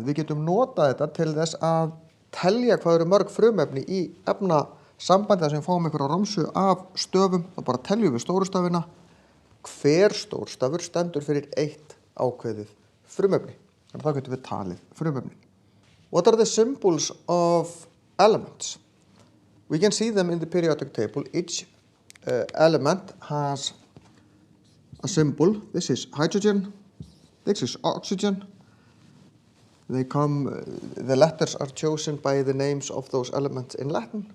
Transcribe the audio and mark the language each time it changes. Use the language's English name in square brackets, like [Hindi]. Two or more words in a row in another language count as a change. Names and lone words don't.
[Icelandic] Við getum notað þetta til þess að telja hvað eru mörg frumefni í efnasambandi þar sem við fáum einhverja romsu af stöfum. Þá bara teljum við stórstafina. Hver stórstafur stendur fyrir eitt ákveðið frumefni. Þannig þá getum við talið frumefni. [English] What are the symbols of elements? We can see them in the periodic table. Each element has a symbol. This is hydrogen. This is oxygen. The letters are chosen by the names of those elements in Latin.